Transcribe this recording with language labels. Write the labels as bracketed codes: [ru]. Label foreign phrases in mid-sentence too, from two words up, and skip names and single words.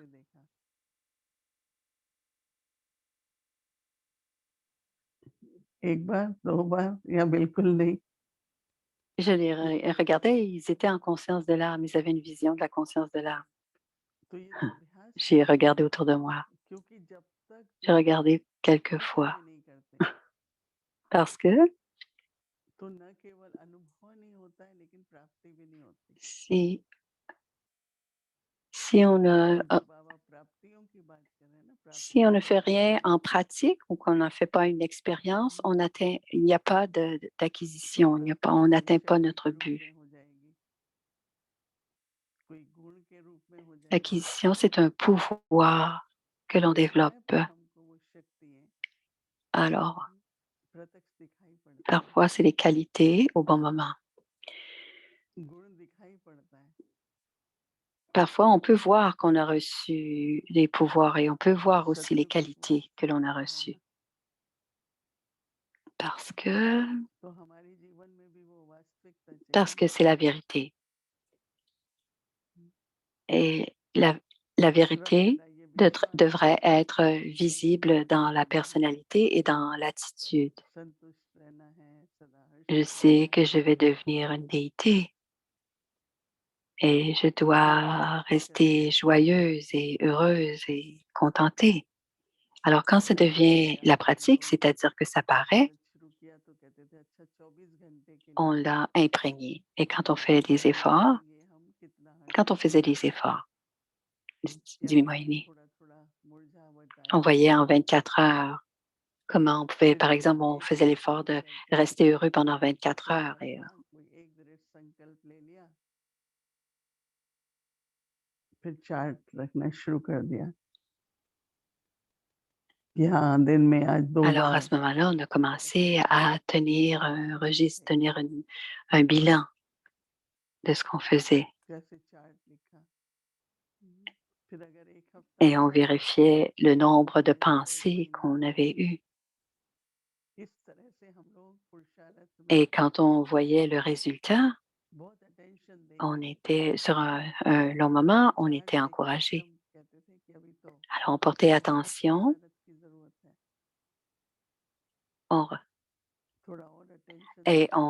[hi] से देखा, एक बार, 2 बार या बिल्कुल नहीं। [fr] je les regardais, ils étaient en conscience de l'âme, ils avaient une vision de la conscience de l'âme. [hi] तो ये तो अभ्यास [fr] J'ai [hi] है, [fr] regardé autour de moi. [hi] क्योंकि जब तक [fr] J'ai [hi] तुम [fr] regardé quelques [hi] प्राप्ति [fr] fois [hi] भी नहीं करते, [fr] parce que [hi] तो न केवल अनुभव नहीं होता है, लेकिन प्राप्ति भी नहीं होती। [fr] si, si on [hi] और [fr] ne, [hi] जो बाबा प्राप्तियों की बात कर रहे हैं ना, [fr] si on [hi] प्राप्तियों [fr] ne [hi] की [fr] fait [hi] बात कर [fr] rien [hi] रहे [fr] en [hi] हैं, [fr] pratique ou qu'on n'en fait pas une expérience, on atteint, il n'y a pas [hi] तो [fr] d'acquisition, il n'y a pas, on [hi] प्राप्ति कोई [fr] n'atteint pas [hi] शक्ति [fr] notre [hi] के रूप [fr] but. [hi] में हो जाएगी, कोई गुण के रूप में हो जाएगी, [fr] L'acquisition, c'est un pouvoir que l'on [hi] और समय [fr] développe. [hi] पर हमको वो शक्तियाँ [fr] Alors, [hi] प्रत्यक्ष दिखाई पड़ती हैं, [fr] parfois, c'est les qualités au bon moment. [hi] गुण दिखाई पड़ता है, [fr] Parfois, on peut voir qu'on a reçu les pouvoirs et on peut voir aussi les [hi] सत्य पर वो [fr] qualités que l'on a [hi] होता है [fr] reçues. [hi] ना, [fr] Parce que, [hi] तो हमारे जीवन में भी वो वास्तविकता [fr] parce [hi] चाहिए। [fr] que c'est la vérité. Et la [hi] दूसरा [fr] vérité [hi] मेरा ये विश्वास है [fr] devrait être visible dans la [hi] कि [fr] personnalité et dans l'attitude. [hi] संतुष्ट रहना है, सदा हर्ष [fr] Je sais que je vais devenir une déité et je dois rester joyeuse et heureuse et contentée. Alors quand ça [hi] फिर पता है [fr] devient [hi] क्या [fr] la [hi] होता है, [fr] pratique, [hi] लोग [fr] c'est-à-dire que ça paraît, [hi] आदत शुरू किया तो कहते थे अच्छा 24 घंटे के [fr] on [hi] लिए [fr] l'a imprégné. Et [hi] कितना [fr] quand on [hi] हटेगा, [fr] faisait des efforts, [hi] या [fr] dis-moi, [hi] फिर [fr] Aîné, [hi] थोड़ा थोड़ा मुरझावट [fr] on [hi] आएगा, [fr] voyait en 24 heures comment on pouvait, [hi] फिर [fr] par exemple, on [hi] एक [fr] faisait l'effort [hi] शुरू [fr] de [hi] करके [fr] rester heureux pendant 24 [hi] फिर [fr] heures [hi] बस [fr] et [hi] हाँ कोई एक दृढ़ संकल्प ले लिया, फिर चार्ट रखना शुरू कर दिया कि हाँ दिन में आज 2 [fr] alors à [hi] बार [fr] ce moment-là, on a commencé à tenir un registre, [hi] थे, [fr] tenir un bilan de ce qu'on faisait [hi] जैसे चार्ट लिखा। फिर अगर 1 हफ्ता [fr] et on [hi] अच्छा गया [fr] vérifiait le nombre de [hi] तो अगला 1 [fr] pensées [hi] महीना [fr] qu'on avait [hi] अच्छा। [fr] eues. [hi] इस तरह से हम लोग पुरुषार्थ [fr] Et [hi] में [fr] quand on voyait le résultat, [hi] बहुत अटेंशन [fr] on [hi] देके [fr] était sur un long moment, on [hi] चार्ट [fr] était [hi] देख के [fr] encouragé. [hi] एकदम कहते थे कि अभी तो [fr] Alors on portait [hi] बहुत [fr] attention, [hi] पुरुषार्थ की ज़रूरत है, [fr] on [hi] थोड़ा और अटेंशन [fr] et [hi] देके